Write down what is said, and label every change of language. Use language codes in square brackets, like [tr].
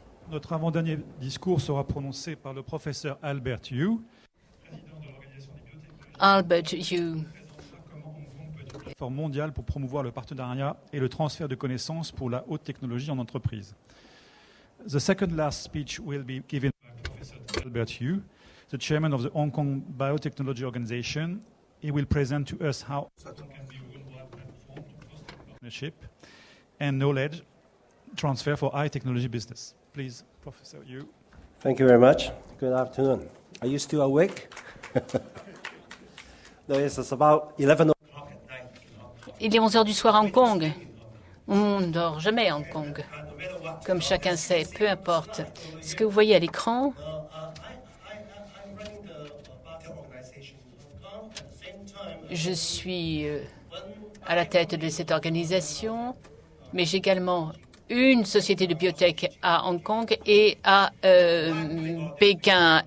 [fr] Notre avant-dernier discours sera prononcé par le professeur Albert Yu. Albert Yu, Plateforme mondiale pour promouvoir le partenariat et le transfert de connaissances pour la haute technologie en entreprise. [en] The second last speech will be given by Professor Albert Yu, the chairman of the Hong Kong Biotechnology Organization. He will present to us how partnership and knowledge transfer for high technology business. Please, Professor Yu. Thank you very much. Good afternoon. Are you still awake? No, it's about 11 o'clock at night. [fr] il est 11 heures du soir à Hong Kong. On ne dort jamais à Hong Kong. Comme chacun sait, peu importe. Ce que vous voyez à l'écran, je suis à la tête de cette organisation, mais j'ai également une société de biotech à Hong Kong et à Pékin.